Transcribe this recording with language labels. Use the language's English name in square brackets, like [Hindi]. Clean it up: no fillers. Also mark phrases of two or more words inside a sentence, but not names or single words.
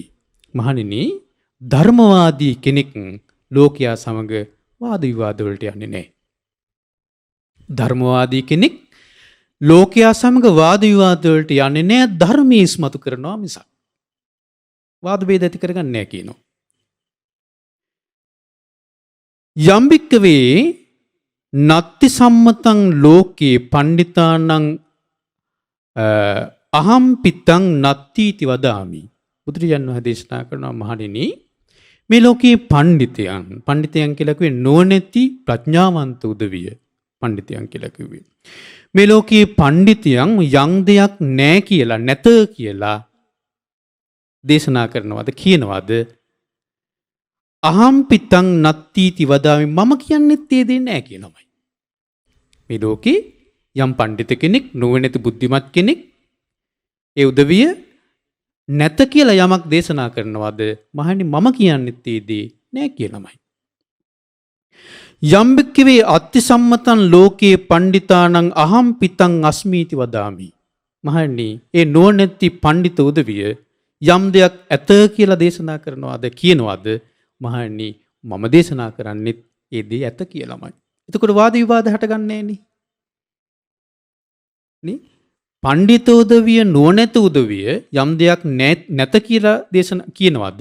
[Sinhala] මහණෙනි ධර්මවාදී කෙනෙක් ලෝකයා සමග වාද විවාද වලට යන්නේ නැහැ. ධර්මවාදී කෙනෙක් ලෝකයා සමග වාද විවාද වලට යන්නේ නැහැ, ධර්මයේ ඉස්මතු කරනවා මිසක්. වාද ભેද ඇති කරගන්නේ නැහැ කියනවා. [Pali] යම් භික්කවේ නත්ති සම්මතං ලෝකේ පණ්ඩිතානං අහම් පිත්තං නත්තිති වදාමි. [Sinhala] බුදුරජාණන් වහන්සේ දේශනා කරනවා මහණෙනි මේ ලෝකයේ පණ්ඩිතයන් කියලා කිව්වේ නුවණැති ප්‍රඥාවන්ත උදවිය පණ්ඩිතයන් කියලා කිව්වේ. මේ ලෝකයේ පණ්ඩිතයන් යම් දෙයක් නැහැ කියලා නැත කියලා දේශනා කරනවාද කියනවාද? [Pali] අහම් පිත්තං නත්තිති වදාමි, [Sinhala] මම කියන්නේත් ඒ දේ නැහැ කියනමයි. මේ ලෝකේ යම් පණ්ඩිත කෙනෙක් නුවණැති බුද්ධිමත් කෙනෙක් ඒ උදවිය නැත කියලා යමක් දේශනා කරනවාද? මහණනි මම කියන්නේත් ඒ දේ නැහැ කියනමයි. [Pali] යම් බික්කවේ අත්ති සම්මතං ලෝකේ පණ්ඩිතානං අහම් පිතං අස්මීති වදාමි. [Sinhala] මහණනි ඒ නුවණැති පණ්ඩිත උදවිය යම් දෙයක් ඇත කියලා දේශනා කරනවාද කියනවාද? මහණනි මම දේශනා කරන්නේත් ඒ දේ ඇත කියලාමයි. එතකොට වාද විවාද හටගන්නේ නැහැ නේ. පණ්ඩිත උදවිය නුවණැත උදවිය යම් දෙයක් නැත කියලා දේශනා කියනවාද?